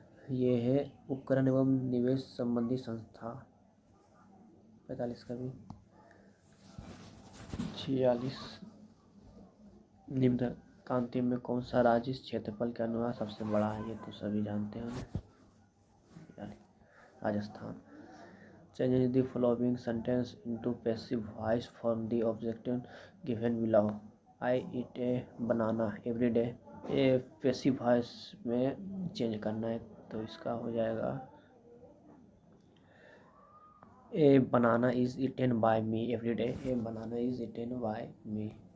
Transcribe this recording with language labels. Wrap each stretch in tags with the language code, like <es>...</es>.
<hi>ये है उपकरण एवं निवेश संबंधी संस्था। 45 का भी। 46 निम्न कांति में कौन सा राज्य इस क्षेत्रफल के अनुसार सबसे बड़ा है? ये तो सभी जानते हैं, Rajasthan.</hi> <en>Change the following sentence into passive voice from the objective given below. I eat a banana every day.</en> <hi>ये पैसिव वॉइस में चेंज करना है, तो इसका हो जाएगा</hi> <en>A banana is eaten by me every day. A banana is eaten by me.</en>